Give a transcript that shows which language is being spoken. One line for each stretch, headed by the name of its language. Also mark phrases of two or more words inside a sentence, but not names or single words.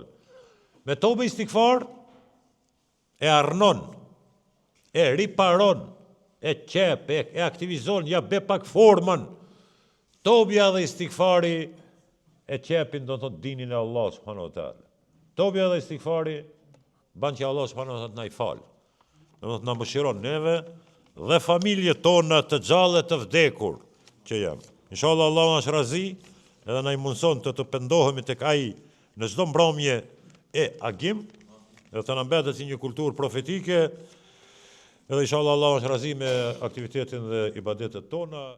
Albanian: Me tobe istighfar, e arnon, e riparon, e qep, e aktivizon, ja be pak formën. Tobja dhe istighfari e qepin do të thotë dinin e
Arabic: الله سبحانه وتعالى.
Albanian: Tobja dhe istighfari ban që
Arabic: الله سبحانه وتعالى
Albanian: na i fal. Do të na mëshiron neve dhe familje tona të gjallë të vdekur që jam. Inshallah Allah është razi edhe na i mundson të pendohemi tek ai në çdo mbrëmje e agim, edhe të na mbetet si një kulturë profetike, edhe inshallah Allah është razi me aktivitetin dhe ibadetet tona.